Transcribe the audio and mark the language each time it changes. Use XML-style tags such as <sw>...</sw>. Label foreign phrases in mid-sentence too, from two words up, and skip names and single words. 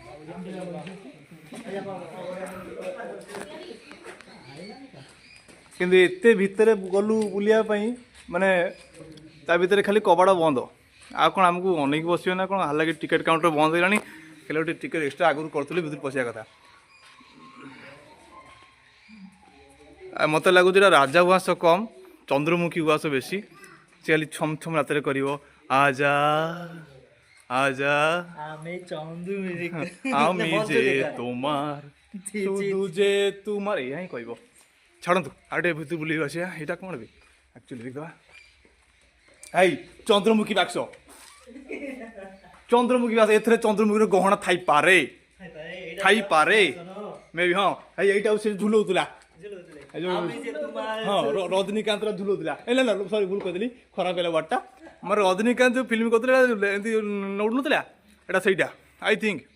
<or>କିନ୍ତୁ ଏତେ ଭିତରେ ଗଲୁ ବୁଲିବା ପାଇଁ ମାନେ ତା ଭିତରେ ଖାଲି କବାଟ ବନ୍ଦ ଆଉ କ'ଣ ଆମକୁ ଅନେଇକି ବସିବେ ନା କ'ଣ ହାଲାକି</or> <en>ticket counter</en> <or>ବନ୍ଦ ହେଇଗଲାଣି ହେଲେ ଗୋଟେ</or> <en>ticket extra</en> <or>ଆଗରୁ କରୁଥିଲି ଭିତରେ ପଶିବା କଥା ମୋତେ ଲାଗୁଛି ଏଇଟା ରାଜା ଉଆସ କମ୍ ଚନ୍ଦ୍ରମୁଖୀ ଉଆସ ବେଶୀ ସେ ଖାଲି ଛମ୍ ଛମ୍ ରାତିରେ କରିବ</or> <bn>আজা আজা আমি যে তোমার শুধু যে তোমার</bn> <or>ଏଇଆ ହିଁ କହିବ ଛାଡ଼ନ୍ତୁ ଆଉ ଟିକେ ଭିତରୁ ବୁଲିକି ଆସିବା ଏଇଟା କ'ଣ ବି ଆକ୍ଚୁଆଲି ଦେଖିଦେବା ଏଇ ଚନ୍ଦ୍ରମୁଖୀ ବାକ୍ସ ଚନ୍ଦ୍ରମୁଖୀ ବାକ୍ସ ଏଥିରେ ଚନ୍ଦ୍ରମୁଖୀର ଗହଣା ଥାଇପାରେ ମେ ବି ହଁ ଏଇଟା ସେ ଝୁଲଉଥିଲା ହଁ ରଜନୀକାନ୍ତର ଝୁଲଉଥିଲା ନା ସରି ଭୁଲ କହିଦେଲି ଖରାପ ହେଲା ୱାର୍ଡଟା ଆମର ରଜନୀକାନ୍ତ ଯେଉଁ ଫିଲ୍ମ କରୁଥିଲା ଏମିତି ନଉନଥିଲା ଏଇଟା ସେଇଟା</or> <en>I think</en>